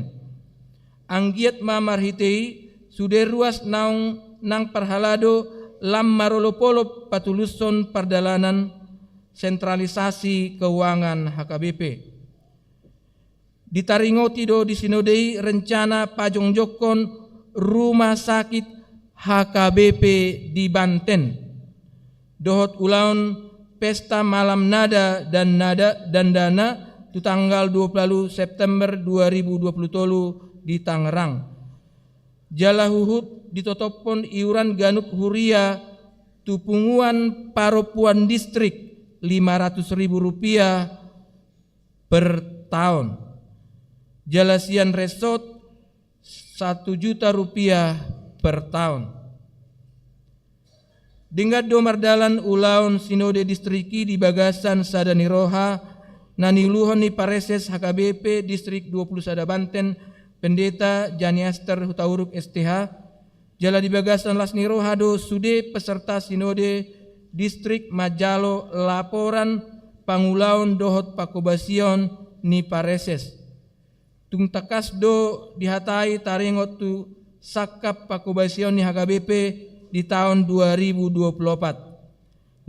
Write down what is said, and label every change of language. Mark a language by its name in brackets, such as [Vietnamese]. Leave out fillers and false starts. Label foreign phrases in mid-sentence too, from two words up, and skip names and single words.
[Batak Toba] Anggiat mamarhitei sude ruas naung nang parhalado lam marolopolo patuluson pardalanan sentralisasi keuangan HKBP. Ditaringoti do di sinodei rencana pajongjokon rumah sakit HKBP di Banten. Dohot ulaun pesta malam nada dan dana tu tanggal 20 September 2020 di Tangerang. Jala huhut ditotopon iuran Ganuk Huria tupunguan paropuan distrik Rp500.000 per tahun. Jalasian resort Rp1 juta per tahun. Dinggat do mardalan ulaun sinode distriki di Bagasan Sadaniroha naniluhon ni Pareses HKBP distrik 20 Sada Banten pendeta Janiaster Hutauruk STH jala di Bagasan Lasniroha do sude peserta sinode distrik Majalo laporan pangulaun dohot pakobasion ni Pareses tung takas do dihatai taringot tu sakap pakobasion ni HKBP di tahun 2024.